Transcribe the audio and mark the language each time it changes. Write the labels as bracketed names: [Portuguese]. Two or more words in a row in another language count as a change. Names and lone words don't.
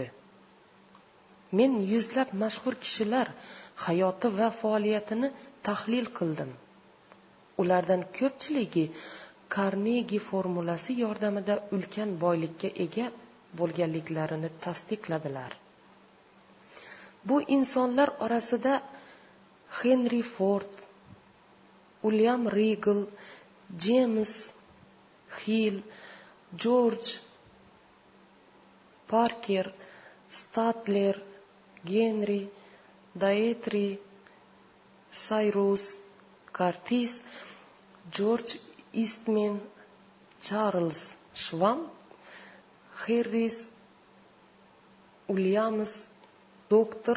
[Uzbek] Men yuzlab mashhur kishilar hayoti va faoliyatini tahlil qildim. Ulardan ko'pchiligi Karnegi formulasi yordamida ulkan boylikka ega bo'lganliklarini tasdiqladilar. Bu insonlar orasida Henry Ford, William Regal, James Hill, George Parker, Statler, Henry Daetri, Cyrus Curtis, George Eastman, Charles Schwab, Harris Williams, Dr.